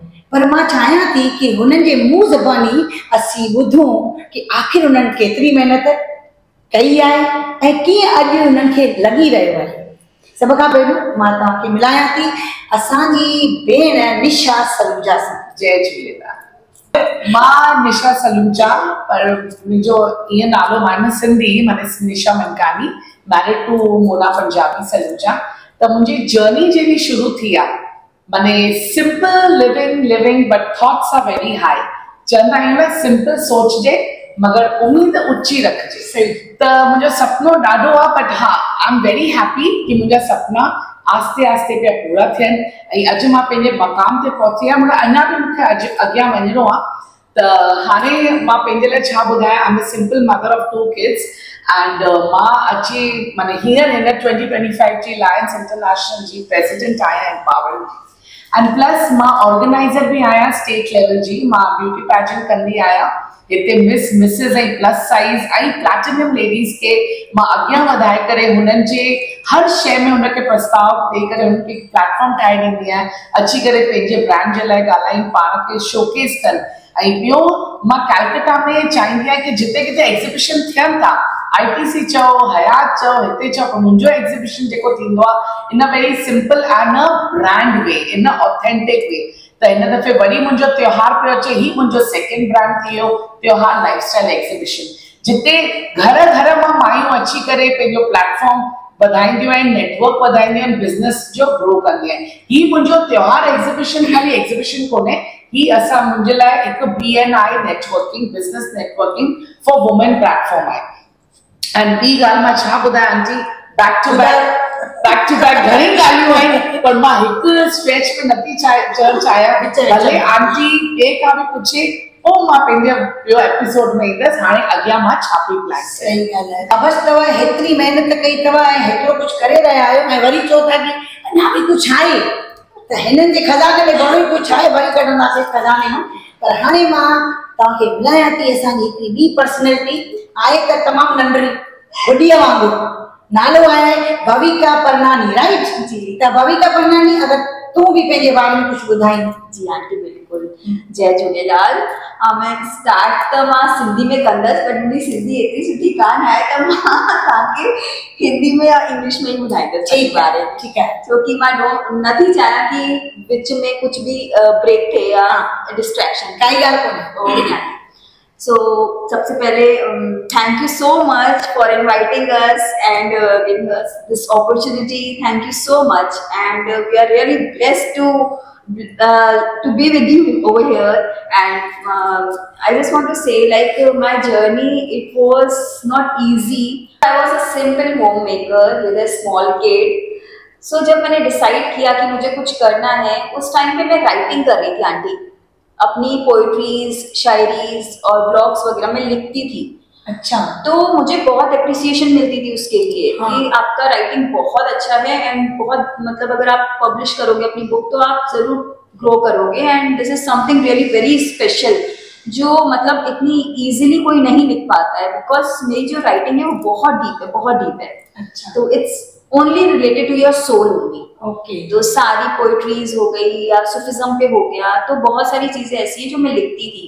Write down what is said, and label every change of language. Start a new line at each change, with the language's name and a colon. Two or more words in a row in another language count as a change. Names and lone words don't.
Sindhi: पर मां चाहियां थी कि हुननि जे मुंहुं ज़बानी असीं ॿुधूं कि आख़िर उन्हनि केतिरी महिनत कई आहे ऐं कीअं अॼु उन्हनि खे लॻी रहियो आहे। सभ खां पहिरियों मां तव्हांखे मिलायां थी असांजी भेण निशा सलूजा सां। जय झूलेलाल। मां निशा सलूजा, पर मुंहिंजो ईअं नालो माने सिंधी माने निशा मनकानी,
English: married to
Sindhi: मोना पंजाबी सलूजा। त मुंहिंजी जर्नी जहिड़ी शुरू थी आहे माने
English: simple living but thoughts are very high.
Sindhi: चवंदा आहियूं न सिंपल सोचजे मगर उम्मीद ऊंची रखजे। सही। त मुंहिंजो सपनो ॾाढो आहे बट हा
English: I am very happy
Sindhi: कि मुंहिंजा सपना आस्ते आस्ते पिया पूरा थियनि ऐं अॼु मां पंहिंजे मक़ाम ते पहुती आहियां। मगर अञा बि मूंखे अॼु अॻियां वञिणो आहे। त हाणे मां पंहिंजे लाइ छा ॿुधायां,
English: I am a simple mother of 2 kids and
Sindhi: मां अची माने हींअर हिन 2025 जी लायंस इंटरनेशनल जी प्रेसिडेंट आहियां
English: empowerment and plus
Sindhi: मां ऑर्गेनाइज़र बि आहियां
English: state level
Sindhi: जी। मां
English: beauty pageant
Sindhi: कंदी आहियां हिते मिस मिसिस ऐं
English: plus size
Sindhi: ऐं
English: platinum ladies
Sindhi: खे मां अॻियां वधाए करे हुननि जे हर शइ में हुनखे प्रस्ताव ॾेई करे हुनखे प्लेटफॉर्म ठाहे ॾींदी आहियां, अची करे पंहिंजे ब्रांड जे लाइ ॻाल्हाइनि, पाण खे शोकेस कनि। ऐं ॿियो मां कैलकटा में चाहींदी आहियां कि जिते किथे एग्ज़िबिशन थियनि था, ITC चओ, हयात चओ, हिते चओ, पर मुंहिंजो एग्ज़िबिशन जेको थींदो आहे
English: in very simple and a brand way, in authentic way.
Sindhi: त हिन दफ़े वरी मुंहिंजो त्योहार पियो अचे, ही मुंहिंजो
English: second brand
Sindhi: थी वियो त्योहार लाइफस्टाइल एग्ज़िबिशन, जिते घर घर मां मायूं अची करे पंहिंजो प्लेटफॉर्म वधाईंदियूं आहिनि, नेटवर्क वधाईंदियूं आहिनि, बिज़नेस जो ग्रो कंदियूं आहिनि। ही मुंहिंजो त्योहार एग्ज़िबिशन खाली एग्ज़िबिशन कोन्हे, ही असां मुंहिंजे लाइ हिकु BNI नेटवर्किंग,
English: business networking for women platform
Sindhi: आहे। ऐं ॿी ॻाल्हि मां छा ॿुधायां आंटी,
English: back to back
Sindhi: घणी ॻाल्हियूं आहिनि पर मां हिकु स्ट्रेच में नथी चवणु चाहियां। भले आंटी ॿिए खां बि पुछे पोइ मां पंहिंजे ॿियो एपिसोड में ईंदसि हाणे अॻियां मां छा पई प्लान। सही ॻाल्हि आहे। अबस तव्हां हेतिरी महिनत कई अथव ऐं हेतिरो कुझु करे रहिया आहियो ऐं वरी चओ था कि अञा बि कुझु आहे, त हिननि जे खज़ाने में घणो ई कुझु आहे, वरी कढंदासीं खज़ाने मां। पर हाणे मां तव्हांखे मिलायां थी असांजी हिकिड़ी ॿी पर्सनैलिटी, आहे त तमामु नंढड़ी गुॾीअ वांगुरु, नालो आहे भविका परनानी, राइट जी। त भविका परनानी, अगर तू भी पंहिंजे बारे में कुछ ॿुधाई। जी आंटी बिल्कुल। जय झूलेलाल। मैं स्टार्ट तो मां सिंधी में कंदसि बट मुंहिंजी सिंधी एतिरी सुठी कान आहे त मां तव्हांखे हिंदी में या इंग्लिश में ही ॿुधाईंदसि। ठीक आहे, ठीक आहे। छोकी मां नथी चाहियां कि विच में कुछ भी ब्रेक थिए या डिस्ट्रैक्शन, काई ॻाल्हि कोन्हे।
English: So,
Hindi: सबसे पहले
English: thank you so much for inviting us and giving us this opportunity. Thank you so much, and we are really blessed to be with you over here. And I just want to say, like my journey, it was not easy. I was a simple homemaker with a small kid.
Hindi: So जब मैंने decide किया कि मुझे कुछ करना है, उस टाइम पे मैं writing कर रही थी आंटी, अपनी पोइट्रीज, शायरीज और ब्लॉग्स वगैरह में लिखती थी। अच्छा। तो मुझे बहुत अप्रिसिएशन मिलती थी उसके लिए कि आपका राइटिंग बहुत अच्छा है एंड बहुत मतलब अगर आप पब्लिश करोगे अपनी बुक तो आप जरूर ग्रो करोगे
English: and this is something really very special
Hindi: जो मतलब इतनी इजीली कोई नहीं लिख पाता है, बिकॉज मेरी जो राइटिंग है वो बहुत डीप है, बहुत डीप है। अच्छा। तो
English: It's only related to your soul only.
Hindi: ओके। तो सारी पोइट्रीज हो गई या सूफिज्म पे हो गया, तो बहुत सारी चीजें ऐसी हैं जो मैं लिखती थी।